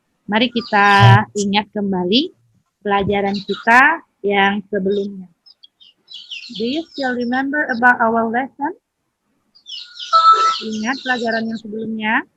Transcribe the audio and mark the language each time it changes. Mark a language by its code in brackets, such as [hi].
[id] Mari kita ingat kembali pelajaran kita yang sebelumnya. [en] Do you still remember about our lesson? [id] Ingat pelajaran yang sebelumnya?